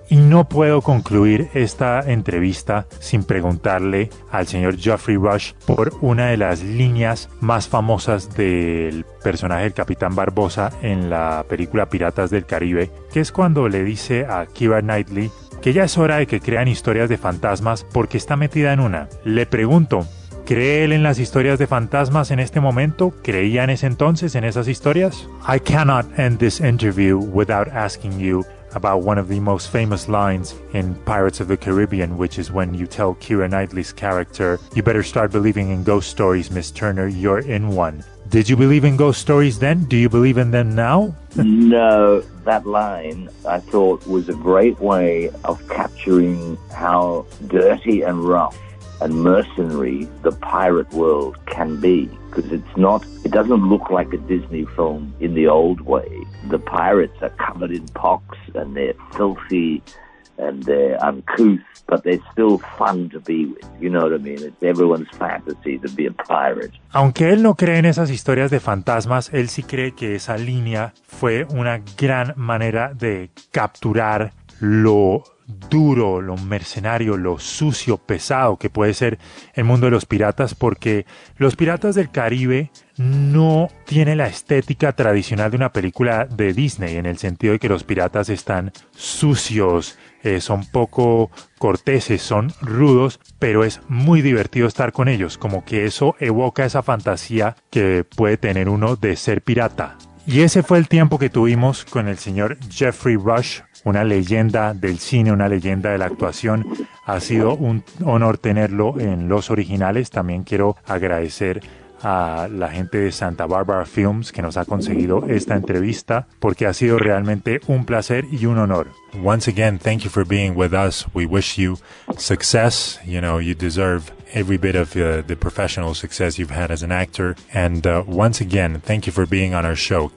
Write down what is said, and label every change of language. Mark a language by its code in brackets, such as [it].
[es] Y no puedo concluir esta entrevista sin preguntarle al señor Geoffrey Rush por una de las líneas más famosas del personaje del Capitán Barbosa en la película Piratas del Caribe, que es cuando le dice a Keira Knightley que ya es hora de que crean historias de fantasmas porque está metida en una. Le pregunto, ¿cree él en las historias de fantasmas en este momento? ¿Creía en ese entonces en esas historias? [en] I cannot end this interview without asking you about one of the most famous lines in Pirates of the Caribbean, which is when you tell Keira Knightley's character, you better start believing in ghost stories, Miss Turner, you're in one. Did you believe in ghost stories then? Do you believe in them now? No, that line, I thought, was a great way of capturing how dirty and rough and mercenary the pirate world can be. Because it doesn't look like a Disney film in the old way. The pirates are covered in pox and they're filthy and they're uncouth, but they're still fun to be with. You know what I mean? It's everyone's fantasy to be a pirate. [es] Aunque él no cree en esas historias de fantasmas, él sí cree que esa línea fue una gran manera de capturar lo duro, lo mercenario, lo sucio, pesado que puede ser el mundo de los piratas, porque los Piratas del Caribe no tiene la estética tradicional de una película de Disney, en el sentido de que los piratas están sucios, son poco corteses, son rudos, pero es muy divertido estar con ellos, como que eso evoca esa fantasía que puede tener uno de ser pirata. Y ese fue el tiempo que tuvimos con el señor Geoffrey Rush, una leyenda del cine, una leyenda de la actuación. Ha sido un honor tenerlo en Los Originales. También quiero agradecer a la gente de Santa Barbara Films que nos ha conseguido esta entrevista, porque ha sido realmente un placer y un honor. [en] Once again, thank you for being with us. We wish you success. You know, you deserve every bit of the professional success you've had as an actor. And once again, thank you for being on our show.